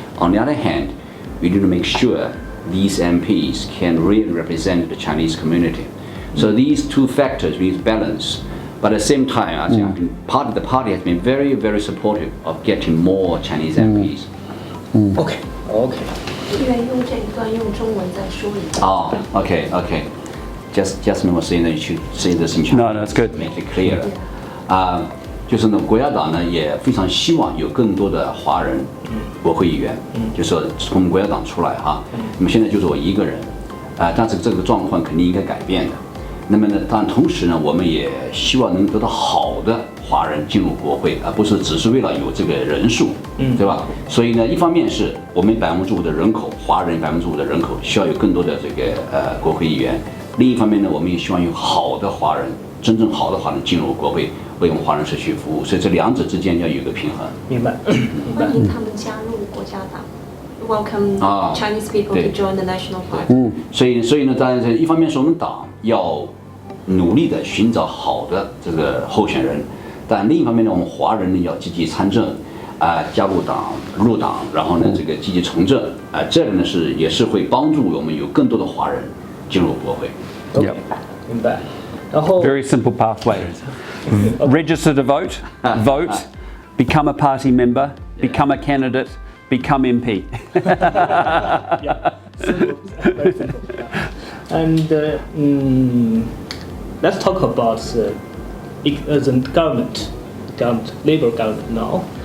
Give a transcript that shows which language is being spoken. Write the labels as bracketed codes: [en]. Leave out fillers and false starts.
[en] On the other hand, we need to make sure these MPs can really represent the Chinese community. So these 2 factors we need to balance. But at the same time, I think the party has been very, very supportive of getting more Chinese MPs. Okay. [zh] 愿用这一段用中文再说一遍。 [en] Oh, okay. Just was saying that you should say this in Chinese. No, that's good. Make it clear. [zh] 就是呢，国家党呢也非常希望有更多的华人国会议员，就说从国家党出来哈。那么现在就是我一个人，但是这个状况肯定应该改变的。那么呢，但同时呢，我们也希望能得到好的华人进入国会，而不是只是为了有这个人数，对吧？所以呢，一方面是我们5%的人口，华人5%的人口需要有更多的这个国会议员；另一方面呢，我们也希望有好的华人，真正好的华人进入国会，为我们华人社区服务。所以这2者之间要有一个平衡。明白。欢迎他们加入国家党。 [en] Welcome Chinese people to join the National Party. [zh] 所以呢，当然一方面是我们党要努力的寻找好的这个候选人，但另一方面呢，我们华人呢要积极参政，加入党、入党，然后呢这个积极从政，这个呢也是会帮助我们有更多的华人进入国会。 [en] Yep. [zh] 明白。然后 [en] Very simple pathway. Register to vote, vote, become a party member, become a candidate, become MP. Yeah, simple, very simple. And let's talk about the government, Labour government now.